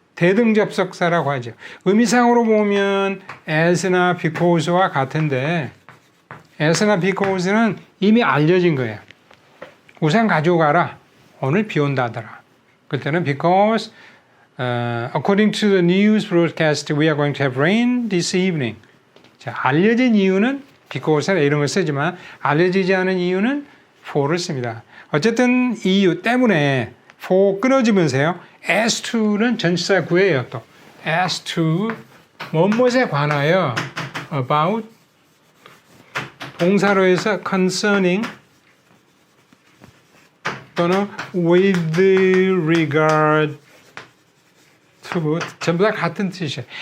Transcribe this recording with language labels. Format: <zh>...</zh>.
<ko>대등 접속사라고 하죠. 의미상으로 보면 as나 because와 같은데 as나 because는 이미 알려진 거예요. 우산 가지고 가라. 오늘 비 온다더라. 그때는</ko> <en>because according to the news broadcast we are going to have rain this evening.</en> <ko>자, 알려진 이유는 because나 이런 걸 쓰지만 알려지지 않은 이유는 for를 씁니다. 어쨌든 이유 때문에 for 끊어지면서요. as to는 전치사 구예요. 또 as to 무엇에 관하여 about 동사로 해서 concerning 또는</ko> <en>with regard to</en> <ko>전부 다 같은 뜻이에요.</ko>